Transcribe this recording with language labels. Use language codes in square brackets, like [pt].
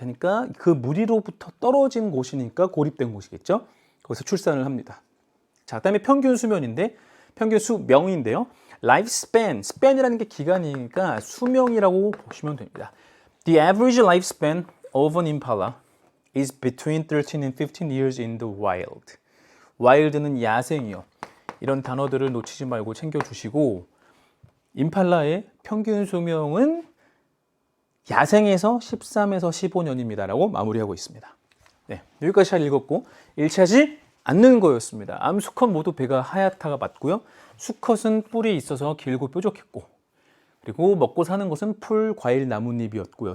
[ko] 그러니까 그 무리로부터 떨어진 곳이니까 고립된 곳이겠죠. 거기서 출산을 합니다. 자, 그다음에 평균 수면인데 평균 수명인데요. [en] lifespan. [ko] span이라는 게 기간이니까 수명이라고 보시면 됩니다. [en] The average lifespan of an impala is between 13 and 15 years in the wild. [ko] wild는 야생이요. 이런 단어들을 놓치지 말고 챙겨주시고 임팔라의 평균 수명은 야생에서 13에서 15년입니다. 라고 마무리하고 있습니다. 네, 여기까지 잘 읽었고 1차지 않는 거였습니다. 암, 수컷 모두 배가 하얗다가 맞고요. 수컷은 뿔이 있어서 길고 뾰족했고 그리고 먹고 사는 것은 풀, 과일, 나뭇잎이었고요.